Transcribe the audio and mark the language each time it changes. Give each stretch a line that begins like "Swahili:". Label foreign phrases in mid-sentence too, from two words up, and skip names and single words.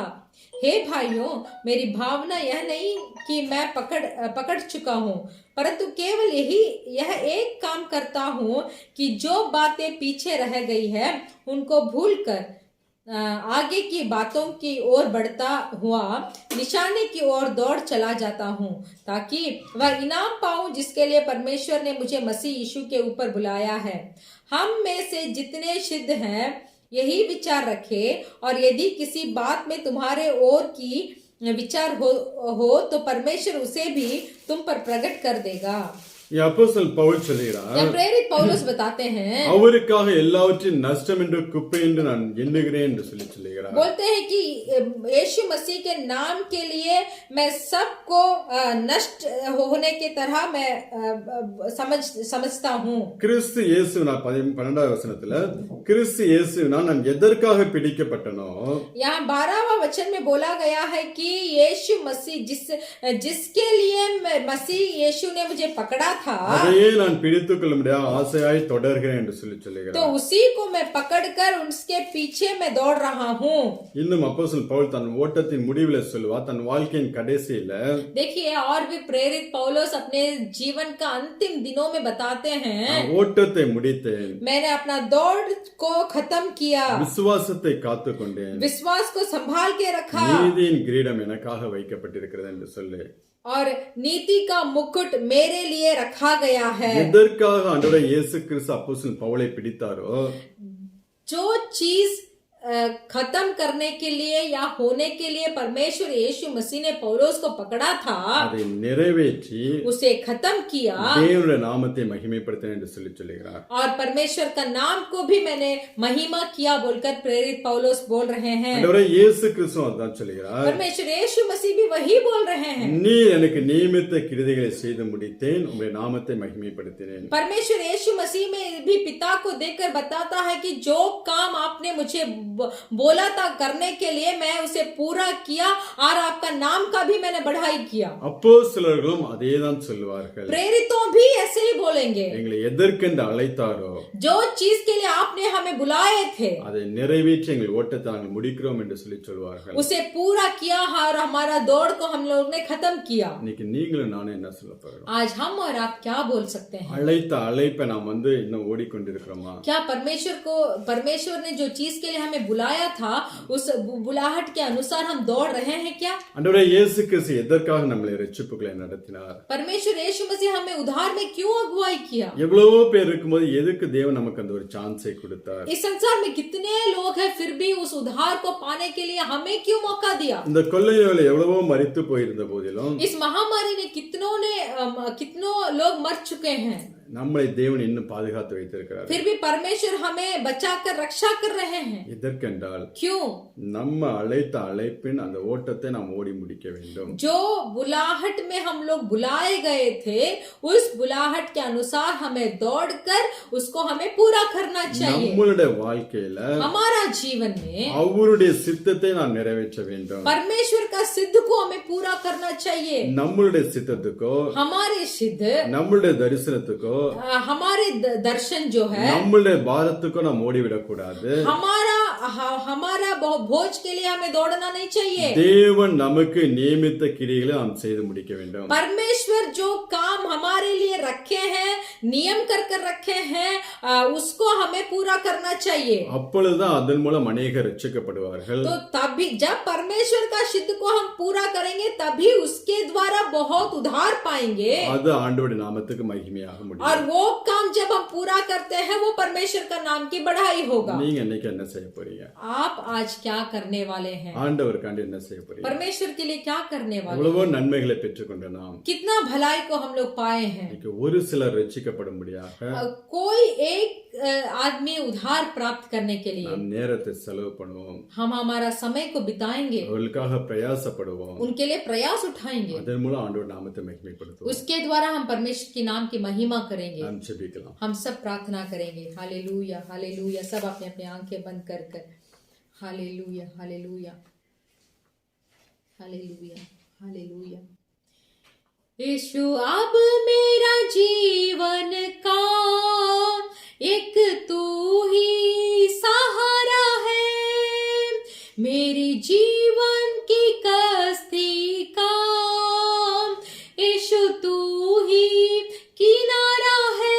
Hindi: हे भाइयों, मेरी भावना यह नहीं कि मैं पकड़ चुका हूं, परंतु केवल यह एक काम करता हूं कि जो बातें पीछे रह गई है उनको भूलकर आगे की बातों की ओर बढ़ता हुआ निशाने की ओर दौड़ चला जाता हूँ, ताकि वह इनाम पाऊं जिसके लिए परमेश्वर ने मुझे मसीह यीशु के ऊपर बुलाया है। हम में से जितने सिद्ध हैं यही विचार रखे, और यदि किसी बात में तुम्हारे ओर की विचार हो तो परमेश्वर उसे भी तुम पर प्रकट कर देगा।
Tamil: அப்போஸ்தலன் பவுல் சொல்கிறார்,
Hindi: प्रेरित पौलुस बताते हैं,
Tamil: அவருக்காக எல்லாவற்றையும் நஷ்டம் என்று குப்பை என்று நான் எண்ணுகிறேன் என்று சொல்லுகிறார்.
Hindi: बोलते हैं कि यीशु मसीह के नाम के लिए मैं सबको नष्ट होने की तरह मैं समझता हूँ।
Tamil: கிறிஸ்து இயேசுவினால் 12வது வசனத்துல கிறிஸ்து இயேசுவினால் நான் எதற்காக பிடிக்கப்பட்டனோ,
Hindi: यहाँ 12वां वचन में बोला गया है कि यीशु मसीह जिसके लिए मसीह यीशु ने मुझे पकड़ा था,
Tamil: அதையே நான் பிடித்துக் கொள்ள முடியாத ஆசையாய் தொடர்கிறேன் என்று சொல்லுகிறார்.
Hindi: तो उसी को मैं पकड़कर उसके पीछे मैं दौड़ रहा हूँ।
Tamil: இன்னும் அப்போஸ்தலன் பவுல் தன் ஓட்டத்தின் முடிவில சொல்லுவார், தன் வாழ்க்கையின் கடைசியில
Hindi: देखिए और भी प्रेरित पौलुस अपने जीवन का अंतिम दिनों में बताते हैं,
Tamil: ஓட்டத்தை முடித்தேன்,
Hindi: मैंने अपना दौड़ को खत्म किया,
Tamil: விசுவாசத்தை காத்துக் கொண்டேன்,
Hindi: विश्वास को संभाल के रखा,
Tamil: நீதியின் கிரீடம் எனக்காக வைக்கப்பட்டிருக்கிறது என்று சொல்லு.
Hindi: और नीति का मुकुट मेरे लिए रखा गया है।
Tamil: எதற்காக ஆண்டவரே இயேசு கிறிஸ்து அப்போஸ்தலன் பவுலை பிடித்தாரோ,
Hindi: जो चीज खत्म करने के लिए या होने के लिए परमेश्वर यीशु मसीह ने पौलुस को पकड़ा था,
Tamil: அதை நிறைவேற்றி
Hindi: उसे खत्म किया,
Tamil: தேவனுடைய நாமத்தை மகிமைப்படுத்தினேன் என்று சொல்லுகிறார்.
Hindi: और परमेश्वर का नाम को भी मैंने महिमा किया बोलकर प्रेरित पौलुस बोल रहे हैं।
Tamil: ஆண்டவரே இயேசு கிறிஸ்து அதான் சொல்லுகிறார்,
Hindi: परमेश्वर यीशु मसीह भी वही बोल रहे हैं,
Tamil: நீ எனக்கு நியமித்த கிருதைகளை செய்து முடித்தேன், உம்முடைய நாமத்தை மகிமைப்படுத்தினேன்.
Hindi: परमेश्वर यीशु मसीह में भी पिता को देखकर बताता है कि जो काम आपने मुझे बोला था करने के लिए मैं उसे पूरा किया, और आपका नाम का भी मैंने बढ़ाई किया।
Tamil: அப்போஸ்தலர்களும் அதேதான் சொல்லுவார்கள்,
Hindi: प्रेरितों भी ऐसे ही बोलेंगे,
Tamil: எங்களை எதற்கென்று அழைத்தாரோ
Hindi: जो चीज के लिए आपने हमें बुलाए थे
Tamil: அதை நிறைவேற்றி எங்கள் ஓட்டத்தை நாங்கள் முடிக்கிறோம் என்று சொல்லுவார்கள்.
Hindi: उसे पूरा किया और हमारा दौड़ को हम लोग ने खत्म किया।
Tamil: இன்னைக்கு நீங்களும் நானும் என்ன சொல்ல போறோம்?
Hindi: आज हम और आप क्या बोल सकते हैं?
Tamil: அழைத்த அழைப்பை நாம் இன்னும் ஓடிக்கொண்டிருக்கிறோமா?
Hindi: क्या परमेश्वर ने जो चीज के लिए हमें बुलाया था उस बुलाहट के अनुसार हम दौड़ रहे हैं क्या?
Tamil: ஆண்டவரே இயேசு கிறிஸ்து எதற்காக நம்மளை ரட்சிப்புகளை நடத்தினார்?
Hindi: परमेश्वर यीशु मसीह हमें उद्धार में क्यों अगुवाई किया?
Tamil: எவ்வளவோ பேர் இருக்கும்போது எதுக்கு தேவன் நமக்கு அந்த ஒரு சான்ஸை கொடுத்தார்?
Hindi: इस संसार में कितने लोग हैं, फिर भी उस उद्धार को पाने के लिए हमें क्यों मौका दिया?
Tamil: இந்த கொள்ளை நோயில எவ்வளவோ மரித்து போயிருந்த போதிலும்
Hindi: इस महामारी ने कितनों लोग मर चुके हैं,
Tamil: நம்மளை தேவன் இன்னும் பாதுகாத்து வைத்திருக்கிறார்.
Hindi: फिर भी परमेश्वर हमें बचाकर रक्षा कर रहे हैं.
Tamil: எதற்கென்றால்
Hindi: क्यों?
Tamil: நம்ம அழைத்த அழைப்பின் அந்த ஓட்டத்தை நாம் ஓடி முடிக்க வேண்டும்.
Hindi: जो बुलाहट में हम लोग बुलाए गए थे, उस बुलाहट के अनुसार हमें दौड़कर उसको हमें पूरा करना चाहिए.
Tamil: நம்மளுடைய வாழ்க்கையில
Hindi: हमारा जीवन में
Tamil: அவருடைய சித்தத்தை நாம் நிறைவேற்ற வேண்டும்.
Hindi: परमेश्वर का सिद्ध को हमें पूरा करना चाहिए.
Tamil: நம்மளுடைய சித்தத்துக்கோ
Hindi: हमारे सिद्ध,
Tamil: நம்மளுடைய தரிசனத்துக்கோ
Hindi: हमारे दर्शन जो है,
Tamil: நம்மளுடைய பாரத்துக்கோ நாம் ஓடிவிடக் கூடாது.
Hindi: हमारा भोज के लिए हमें दौड़ना नहीं चाहिए.
Tamil: தேவன் நமக்கு நியமித்த கிரியைகளை நாம் செய்து முடிக்க வேண்டும்.
Hindi: परमेश्वर जो काम हमारे लिए रखे हैं, नियम कर रखे हैं, उसको हमें पूरा करना चाहिए.
Tamil: அப்பொழுதுதான் அதன் மூலம் அநேகர் ரட்சிக்கப்படுவார்கள்.
Hindi: तो तभी जब परमेश्वर का सिद्ध को हम पूरा करेंगे, तभी उसके द्वारा बहुत उद्धार पाएंगे.
Tamil: அது ஆண்டவருடைய நாமத்துக்கு மகிமையாக முடியும்.
Hindi: और वो काम जब हम पूरा करते हैं, वो परमेश्वर का नाम की बढ़ाई होगा.
Tamil: நீங்க இன்னைக்கு என்ன செய்ய போறீங்க?
Hindi: आप आज क्या करने वाले हैं?
Tamil: ஆண்டவருக்காண்டி என்ன செய்ய போறீங்க?
Hindi: परमेश्वर के लिए क्या करने वाले
Tamil: எவ்வளவோ
Hindi: हैं?
Tamil: நன்மைகளை பெற்றுக்கொண்ட நாம்
Hindi: कितना भलाई को हम लोग पाए हैं.
Tamil: இன்னைக்கு ஒரு சிலர் ரட்சிக்கப்படும்படியாக
Hindi: कोई एक आदमी उद्धार प्राप्त करने के लिए
Tamil: நாம் நேரத்தை செலவு பண்ணுவோம்.
Hindi: हम हमारा समय को बिताएंगे,
Tamil: அவர்களுக்காக பிரயாசப்படுவோம்.
Hindi: उनके लिए प्रयास उठाएंगे.
Tamil: அதன் மூலம் ஆண்டவர் நாமத்தை மகிமைப்படுத்துவோம்.
Hindi: उसके द्वारा हम परमेश्वर के नाम की महिमा करेंगे.
Tamil: நாம் ஜெபிக்கலாம்.
Hindi: हम सब प्रार्थना करेंगे. हालेलुया, हालेलुया. सब अपने अपने आंखें बंद कर हालेलुया, हालेलुया, हालेलुया, हालेलुया. यीशु अब मेरा जीवन का एक तू ही सहारा है, मेरी जीवन की कश्ती का यीशु तू ही किनारा है.